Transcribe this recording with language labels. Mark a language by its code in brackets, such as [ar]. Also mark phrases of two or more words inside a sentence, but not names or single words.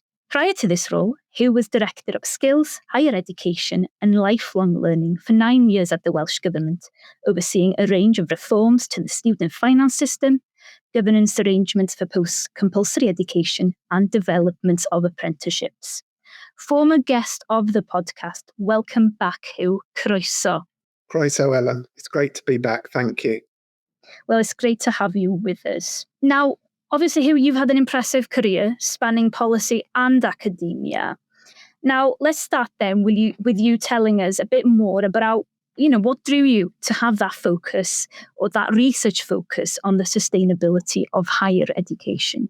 [en] Prior to this role, Huw was Director of Skills, Higher Education and Lifelong Learning for 9 years at the Welsh Government, overseeing a range of reforms to the student finance system, governance arrangements for post-compulsory education and development of apprenticeships. Former guest of the podcast, welcome back, Huw. Croeso. Croeso, Ellen. It's great to be back. Thank you. Well, it's great to have you with us. Now, obviously, Huw, you've had an impressive career spanning policy and academia. Now, let's start then with you telling us a bit more about, what drew you to have that focus or that research focus on the sustainability of higher education.